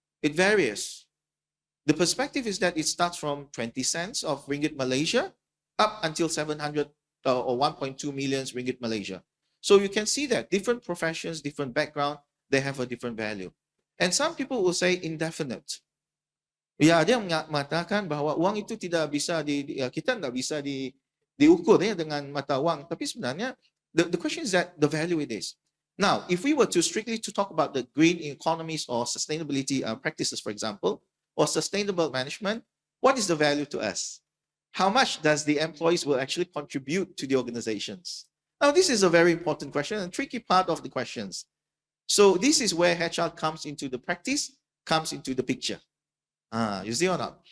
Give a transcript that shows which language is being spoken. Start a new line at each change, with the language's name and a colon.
English: It varies. The perspective is that it starts from 20 cents of ringgit Malaysia up until 700 or 1.2 million ringgit Malaysia. So you can see that different professions, different background, they have a different value. And some people will say indefinite.
Indonesian: Ya, dia mengatakan bahwa uang itu tidak bisa kita nggak bisa diukur ya dengan mata uang. Tapi sebenarnya
English: the question is that the value it is. Now, if we were to strictly to talk about the green economies or sustainability practices, for example, or sustainable management, what is the value to us? How much does the employees will actually contribute to the organizations? Now, this is a very important question and tricky part of the questions. So this is where HR comes into the practice, comes into the picture. You see or not?